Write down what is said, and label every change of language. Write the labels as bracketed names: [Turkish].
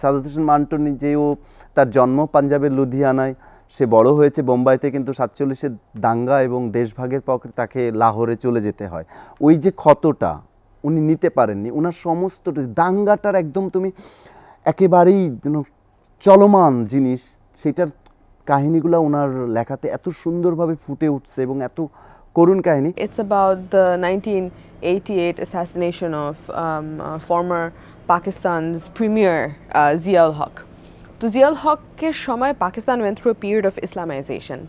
[Bangla] সাদাত হোসেন মান্টো নিজেও, তার জন্ম পাঞ্জাবের লুধিয়ানায়, সে বড় হয়েছে বোম্বাইতে, কিন্তু 47-এর দাঙ্গা এবং দেশভাগের পক্ষে তাকে লাহোরে চলে যেতে হয়। ওই যে ক্ষতটা উনি নিতে পারেননি, ওনার সমস্ত দাঙ্গাটার একদম তুমি একেবারেই যেন চলমান জিনিস, সেটার কাহিনীগুলো ওনার লেখাতে এত সুন্দরভাবে ফুটে উঠছে এবং এত করুণ কাহিনী। [English] It's about the 1988 assassination of former Pakistan's premier Zia-ul Haq. [Bangla] তো জিয়াউল হকের সময় Pakistan [English] Went through a period of Islamization.